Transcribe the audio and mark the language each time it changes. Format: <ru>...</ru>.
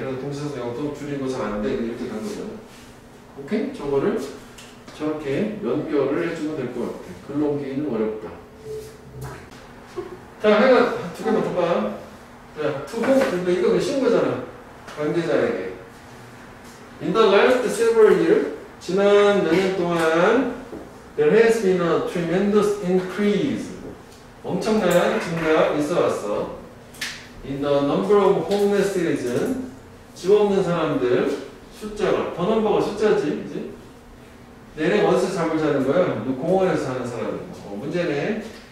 <ko>그래서 동시성, 역동성 줄인 거 잘 안 돼. 이렇게 간 거잖아. 오케이? 저거를 저렇게 연결을 해주면 될 것 같아. 글로 옮기기는 어렵다. 자, 하여간 두 개만 더 봐. 자, 투호. 근데 이거 그냥 쉬운 거잖아. 관계자에게.</ko> <en>In the last several years,</en> <ko>지난 몇 년 동안</ko> <en>there has been a tremendous increase.</en> <ko>엄청난 증가가 있어 왔어.</ko> <en>In the number of homeless citizens,</en> <ko>집 없는 사람들 숫자가, 더 넘버가 숫자지, 그지? 얘네 어디서 잠을 자는 거야? 공원에서 자는 사람. 문제네.</ko>